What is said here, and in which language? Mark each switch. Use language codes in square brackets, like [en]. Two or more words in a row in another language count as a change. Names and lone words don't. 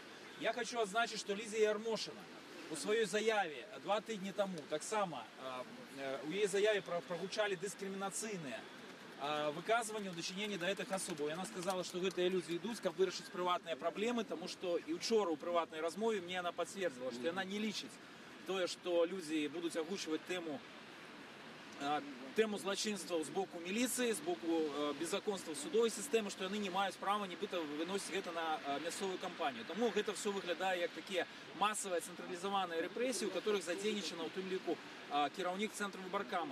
[uk] Я хочу відзначити, що Ліза Ярмошина у своїй заяві 2 тижні тому, так само, у її заяві прозвучали дискримінаційні виказування у дочиненні до цих особ. Вона сказала, що ці люди йдуть, щоб вирішити приватні проблеми, тому що і вчора у приватній розмові мені вона підтвердила, що вона не лічить [be] тое, што людзі будуць агучваць тэму злачынстваў з боку міліцыі, з боку беззаконства судовай сістэмы, што яны не маюць права нібыта выносіць гэта на мясцовую кампанію. Таму гэта все выглядае як такія масавыя цэнтралізаваныя рэпрэсіі, у которых задзейнічана ў тым ліку кіраўнік цэнтру выбаркама.